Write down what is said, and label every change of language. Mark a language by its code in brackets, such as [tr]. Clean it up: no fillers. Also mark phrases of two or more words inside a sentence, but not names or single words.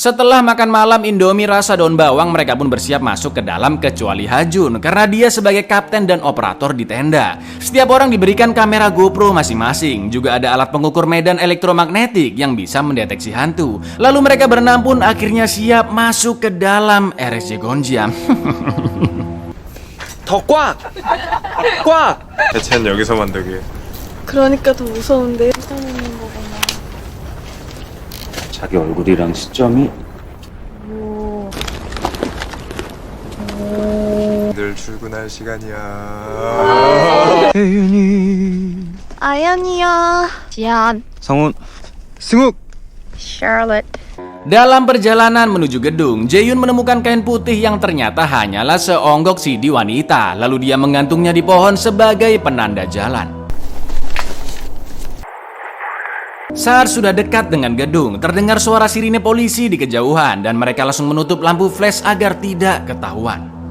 [id] Setelah makan malam Indomie rasa daun bawang, mereka pun bersiap masuk ke dalam kecuali Hajun karena dia sebagai kapten dan operator di tenda. Setiap orang diberikan kamera GoPro masing-masing, juga ada alat pengukur medan elektromagnetik yang bisa mendeteksi hantu. Lalu mereka berenam pun akhirnya siap masuk ke dalam RSJ Gonjiam. [ko] 더 꽉! 꽉! 대체는 여기서 만들게. 그러니까 더 무서운데. 있는 거구나. 자기 얼굴이랑 시점이 늘 출근할 시간이야. 아연이야. 지안. 성훈, 승욱. Charlotte. [id] Dalam perjalanan menuju gedung, Jaehyun menemukan kain putih yang ternyata hanyalah seonggok CD wanita. Lalu dia mengantungnya di pohon sebagai penanda jalan. Saat sudah dekat dengan gedung, terdengar suara sirine polisi di kejauhan dan mereka langsung menutup lampu flash agar tidak ketahuan.